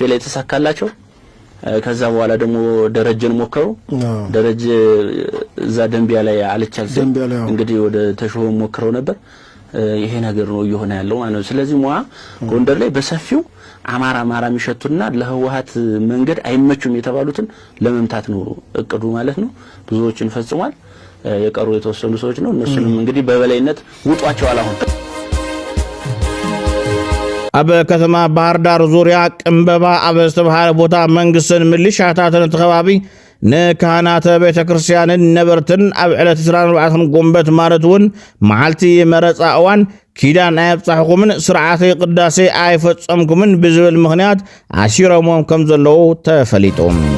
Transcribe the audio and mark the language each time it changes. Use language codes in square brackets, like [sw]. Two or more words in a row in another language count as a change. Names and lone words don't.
[am] ላይ ተሳካላቸው። ከዛ በኋላ ደግሞ ደረጀን ሞከሩ። ደረጀ እዛ ደንቢያ ላይ አልቻል እንግዲህ ወደ ተሾመ ሞክረው ነበር። ይሄ ነገር ነው እየሆነ ያለው ማለት ነው። ስለዚህ ሟ ጎንደር ላይ በሰፊው አማራ የሚሸቱና ለህወሓት መንገድ አይመቹም የተባሉትን ለመምታት ነው እቅዱ ማለት ነው። ብዙዎችን ፈጽሟል። የቀሩ የተወሰኑ ሰዎች ነው። እነሱንም እንግዲህ በበላይነት ውጧቸዋል። አሁን [ti] አበ ከተማ ባህር ዳር ዙሪያ ቅንበባ አበስተባሃለ ቦታ መንግስትን ምልሻታትን ተኸባቢ ንካህናተ ቤተ ክርስቲያንን ነበርትን ኣብ ዕለት 24 ጎንበት ማለትውን መዓልቲ መረፃ እዋን ኪዳን ኣይብጻሕኩምን ስርዓተ ቅዳሴ ኣይፈጸምኩምን ብዝብል ምኽንያት ኣሲሮሞም ከም ዘለዉ ተፈሊጦም።